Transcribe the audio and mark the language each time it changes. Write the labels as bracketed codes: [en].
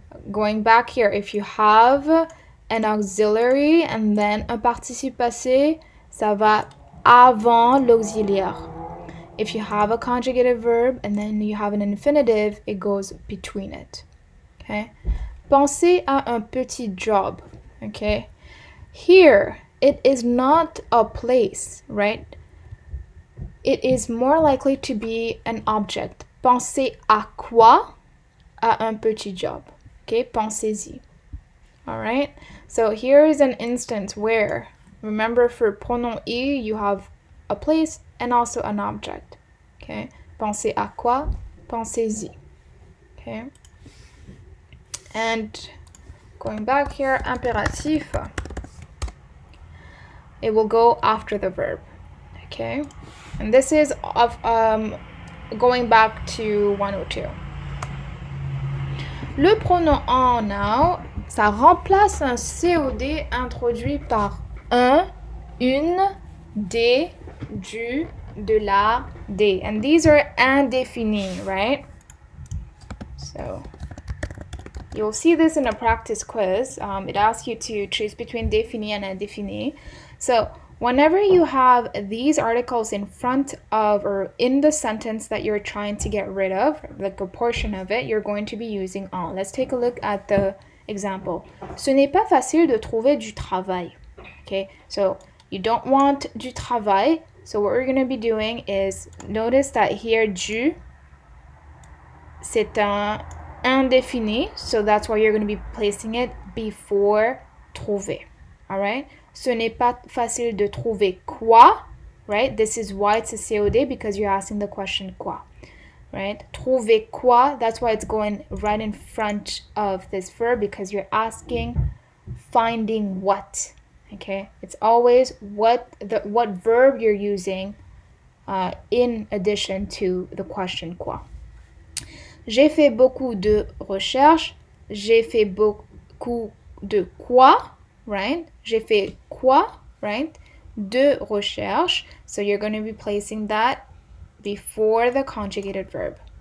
[en] Going back here, if you have an auxiliary and then [fr] un participe passé, ça va avant l'auxiliaire. [en] If you have a conjugated verb and then you have an infinitive, it goes between it, okay? [fr] Pensez à un petit job, [en] okay? Here, it is not a place, right? It is more likely to be an object. [fr] Pensez à quoi? À un petit job. Okay, pensez-y. [en] All right? So here is an instance where, remember for pronom I, you have a place and also an object. [fr] Okay? Pensez à quoi? Pensez-y. Okay? [en] And going back here, impératif. It will go after the verb. Okay? And this is of going back to 102. [fr] Le pronom en [en] now, [fr] ça remplace un COD introduit par un, une, des, du, de la, des. [en] And these are indéfinis, right? So you'll see this in a practice quiz. It asks you to choose between défini and indéfini. So whenever you have these articles in front of or in the sentence that you're trying to get rid of, like a portion of it, you're going to be using en. Let's take a look at the example. [fr] Ce n'est pas facile de trouver du travail. [en] Okay, so you don't want du travail. So what we're going to be doing is, notice that here, [fr] du, c'est un indéfini. [en] So that's why you're going to be placing it before trouver. All right? [fr] Ce n'est pas facile de trouver quoi, [en] right? This is why it's a COD, because you're asking the question quoi, right? Trouver quoi, that's why it's going right in front of this verb, because you're asking finding what, okay? It's always what verb you're using in addition to the question quoi. [fr] J'ai fait beaucoup de recherches. J'ai fait beaucoup de quoi, [en] right? [fr] J'ai fait quoi, [en] right? [fr] De recherche. [en] So you're going to be placing that before the conjugated verb.